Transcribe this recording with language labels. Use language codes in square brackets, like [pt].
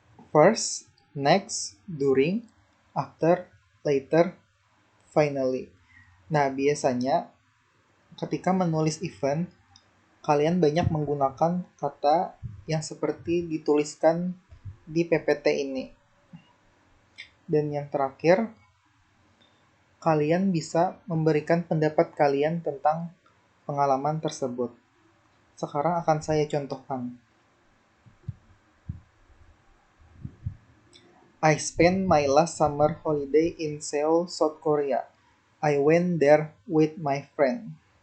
[en] First, next, during, after, later, finally. [id] Nah, biasanya ketika menulis event, kalian banyak menggunakan kata yang seperti dituliskan di PPT ini. Dan yang terakhir, kalian bisa memberikan pendapat kalian tentang pengalaman tersebut. Sekarang akan saya contohkan. [en] I spent my last summer holiday in Seoul, South Korea. I went there with my friend.